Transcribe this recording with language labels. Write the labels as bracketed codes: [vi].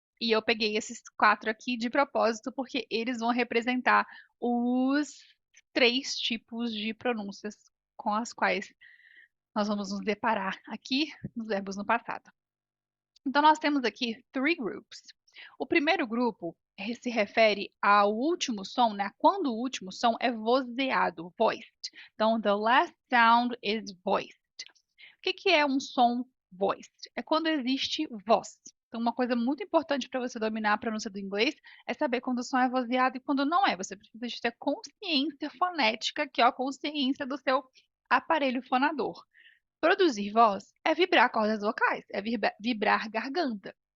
[pt] E eu peguei esses quatro aqui de propósito, porque eles vão representar os três tipos de pronúncias com as quais nós vamos nos deparar aqui nos verbos no passado. Então, nós temos aqui [en] three groups. [pt] O primeiro grupo se refere ao último som, né? Quando o último som é vozeado, voiced. [en] Então, the last sound is voiced. [pt] O que é um som voiced? É quando existe voz. Então, uma coisa muito importante para você dominar a pronúncia do inglês é saber quando o som é vozeado e quando não é. Você precisa de ter consciência fonética, que é a consciência do seu aparelho fonador. Produzir voz é vibrar cordas vocais, é vibrar garganta.